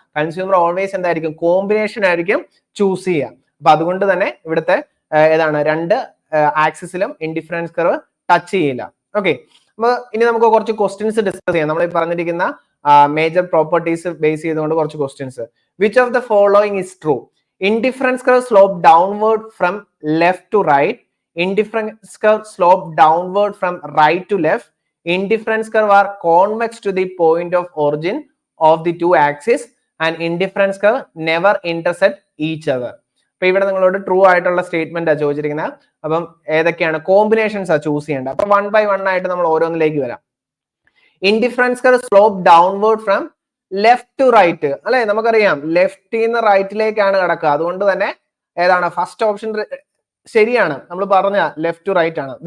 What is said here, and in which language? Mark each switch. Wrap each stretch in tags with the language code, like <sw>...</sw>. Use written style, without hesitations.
<ml>Consumer always എന്തായിരിക്കും, combination ആയിരിക്കും choose ചെയ്യുക. അപ്പൊ അതുകൊണ്ട് തന്നെ ഇവിടുത്തെ ഏതാണ്, രണ്ട് ആക്സിസിലും ഇൻഡിഫറൻസ് കർവ് ടച്ച് ചെയ്യില്ല. ഓക്കെ, അപ്പൊ ഇനി നമുക്ക് കുറച്ച് ക്വസ്റ്റ്യൻസ് ഡിസ്കസ് ചെയ്യാം. നമ്മൾ ഈ പറഞ്ഞിരിക്കുന്ന മേജർ പ്രോപ്പർട്ടീസ് ബേസ് ചെയ്തുകൊണ്ട് കുറച്ച് questions.</ml> <en>Which of the following is true? Indifference curve slope downward from left to right. Indifference curve slope downward from right to left. Indifference curve are convex to the point of origin of the two axes. And indifference curve never intersect each other.</en> <ml>അപ്പൊ ഇവിടെ നിങ്ങളോട് true ആയിട്ടുള്ള statement ആ ചോദിച്ചിരിക്കുന്നത്. അപ്പം ഏതൊക്കെയാണ് combinations ആ choose ചെയ്യേണ്ടത്. അപ്പൊ 1 by 1 ആയിട്ട് നമ്മൾ ഓരോന്നിലേക്ക് വരാം.</ml> <en>indifference curve slope downward from left to right</en> <ml>അല്ലെ, നമുക്കറിയാം ലെഫ്റ്റിൽ നിന്ന് റൈറ്റിലേക്കാണ് കിടക്കുക. അതുകൊണ്ട് തന്നെ ഏതാണ് ഫസ്റ്റ് ഓപ്ഷൻ ശരിയാണ്, നമ്മൾ പറഞ്ഞ ലെഫ്റ്റ് ടു റൈറ്റ് ആണ്.</ml>